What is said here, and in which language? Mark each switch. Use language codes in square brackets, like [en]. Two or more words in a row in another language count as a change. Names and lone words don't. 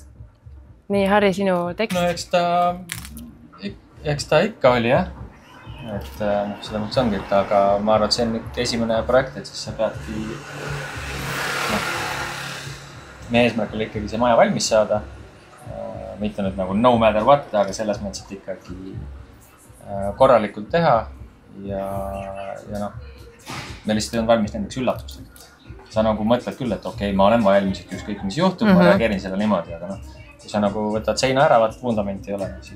[et] Nii, Harri, sinu tekst? No eks ta ikka oli, jah. Et seda mõttes ongi, aga ma arvan, et see on nüüd esimene projekt, et siis sa peadki meie eesmärk oli ikkagi see maja valmis saada. Mitte nüüd nagu [en] no matter what, [et] aga selles mõttes, et ikkagi korralikult teha ja me lihtsalt ei olnud valmis nendeks üllatusteks. Sa nagu mõtled küll, et okei, ma olen valmis, et ükskõik mis juhtub, ma reageerin seda niimoodi, aga kui sa nagu võtad seina ära, vaatad vundamenti ei ole, siis...